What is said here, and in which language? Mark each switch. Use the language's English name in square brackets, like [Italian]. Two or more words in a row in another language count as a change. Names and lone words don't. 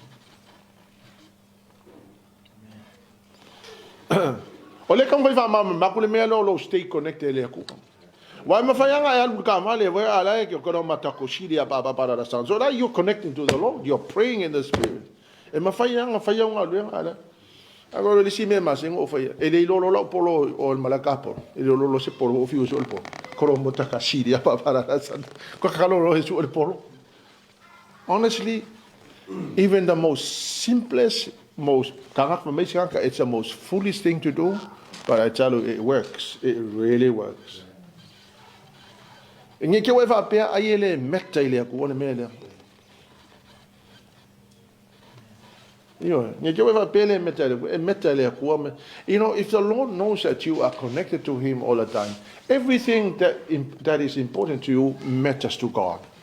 [English] Stay connected. Why so that you're connecting to the Lord, you're praying in the Spirit. I go to see me masing over here. Ele lolo polo o malakapo. Ele lolo se polo o fiu sol po. Koromota kasiri apa para san. Ko kaloro es o polo. Honestly, even the most simplest, most it's the most foolish thing to do, but I tell you, it works. It really works. You know, if the Lord knows that you are connected to Him all the time, everything that is important to you matters to God.